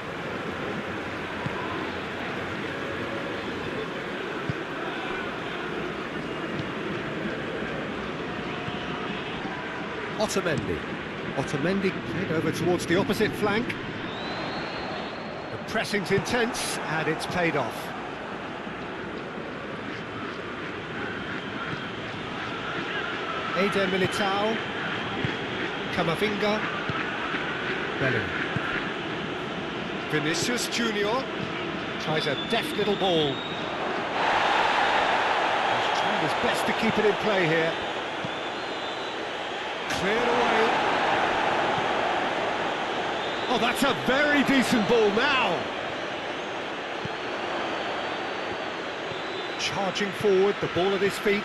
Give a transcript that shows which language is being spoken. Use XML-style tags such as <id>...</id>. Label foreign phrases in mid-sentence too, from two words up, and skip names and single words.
<en>Otamendi. Otamendi played over towards the opposite flank. The pressing's intense, and it's paid off. Eder Militao. Camavinga. Bellingham. Vinicius Junior tries a deft little ball. He's trying his best to keep it in play here. Cleared away. Oh, that's a very decent ball now. Charging forward, the ball at his feet.</en>